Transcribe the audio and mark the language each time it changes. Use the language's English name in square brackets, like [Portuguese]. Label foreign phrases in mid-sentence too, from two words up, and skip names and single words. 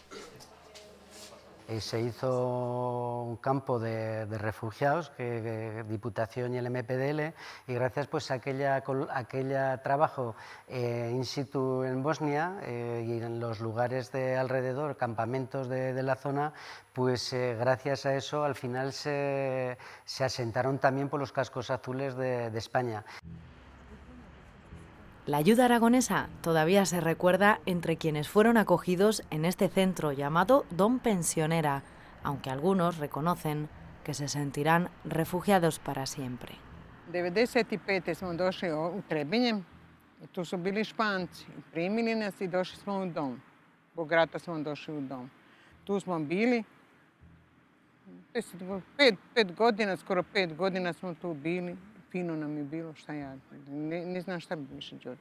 [Spanish] Se hizo un campo de refugiados, que Diputación y el MPDL, y gracias pues, a aquel trabajo [Latin] in situ [Spanish] en Bosnia y en los lugares de alrededor, campamentos de la zona, pues gracias a eso al final se asentaron también por los cascos azules de España. La ayuda aragonesa todavía se recuerda entre quienes fueron acogidos en este centro llamado Dom Pensionera, aunque algunos reconocen que se sentirán refugiados para siempre. 95. [Serbian] smo došli u Trebinje, tu su bili Španci, primili nas i došli smo u dom. Zbog rata smo došli u dom. Tu smo bili, 5 godina, skoro 5 godina smo tu bili. Fino nam je bilo, šta ja, ne znam šta bi više, Đorđe.